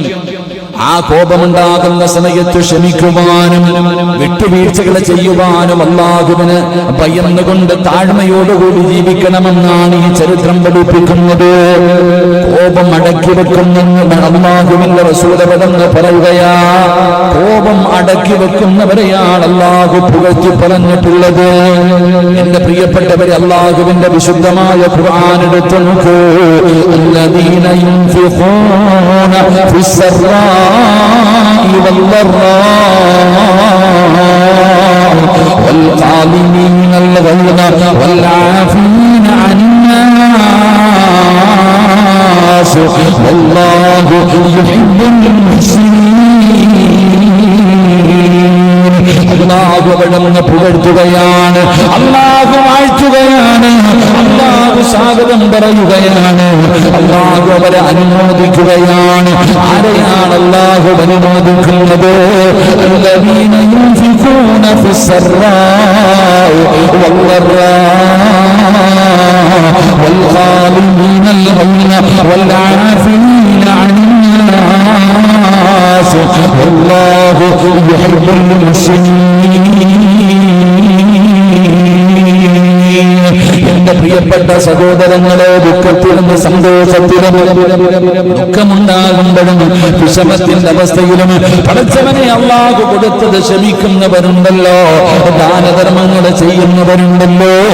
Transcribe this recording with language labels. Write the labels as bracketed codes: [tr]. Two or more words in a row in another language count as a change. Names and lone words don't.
[ml] ആ കോപമുണ്ടാകുന്ന സമയത്ത് ക്ഷമിക്കുവാനും വിട്ടുവീഴ്ചകൾ ചെയ്യുവാനും അള്ളാഹുവിന് ഭയന്നുകൊണ്ട് താഴ്മയോടുകൂടി ജീവിക്കണമെന്നാണ് ഈ ചരിത്രം പഠിപ്പിക്കുന്നത്. കോപം അടക്കി വെക്കുന്നെന്ന് അള്ളാഹുവിന്റെ റസൂലപദങ്ങൾ പറയുകയാ. കോപം അടക്കി വെക്കുന്നവരെയാണ് അള്ളാഹു പുകഴ്ത്തി പറഞ്ഞിട്ടുള്ളത്. എന്റെ പ്രിയപ്പെട്ടവരെ, അള്ളാഹുവിന്റെ വിശുദ്ധമായ ഖുർആൻ എടുത്തു നോക്കൂ. [ar] الذين ينفقون في السراء والضراء والكاظمين الغيظ والعافين عن الناس والله يحب المحسنين. [ml] അല്ലാഹു അവിടുന്ന് പുകഴ്ത്തുകയാണ്, അല്ലാഹു വാഴ്ത്തുകയാണ്, അല്ലാഹു സ്വാഗതം പറയുകയാണ്, അല്ലാഹു അവരെ അനുമോദിക്കുകയാണ്. ആരെയാണ് അല്ലാഹു അനുമോദിക്കുന്നത്? [ar] الذين ينفقون في السراء والضراء والغالبين الغيظ والعافين عن الناس والله يحب المحسنين. [ml] എന്റെ പ്രിയപ്പെട്ട സഹോദരങ്ങളെ, ദുഃഖത്തിലും സന്തോഷത്തിലും ദുഃഖമുണ്ടാകുമ്പോഴും വിഷമത്തിന്റെ അവസ്ഥയിലും പടച്ചവനെ അള്ളാഹു കൊടുത്തത് ക്ഷമിക്കുന്നവരുണ്ടല്ലോ, ദാനധർമ്മങ്ങൾ ചെയ്യുന്നവരുണ്ടല്ലോ.